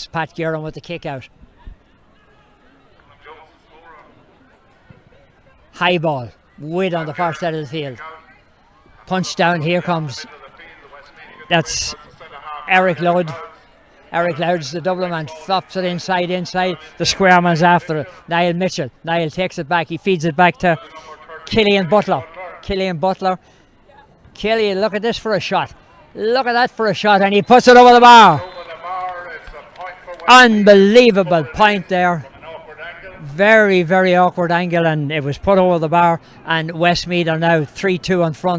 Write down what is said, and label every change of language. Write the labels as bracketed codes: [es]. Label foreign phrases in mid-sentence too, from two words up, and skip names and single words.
[en] Pat Guerin with the kick out. High ball, way on the far side of the field. Punch down, here comes, that's Eric Loud. Eric Loud's the double man, flops it inside. The square man's after it. Niall Mitchell. Niall takes it back, he feeds it back to Killian Butler. Killian, look at this for a shot. Look at that for a shot, and he puts it over the bar. Unbelievable point there. Very awkward angle, and it was put over the bar, and Westmeath are now 3-2 on front.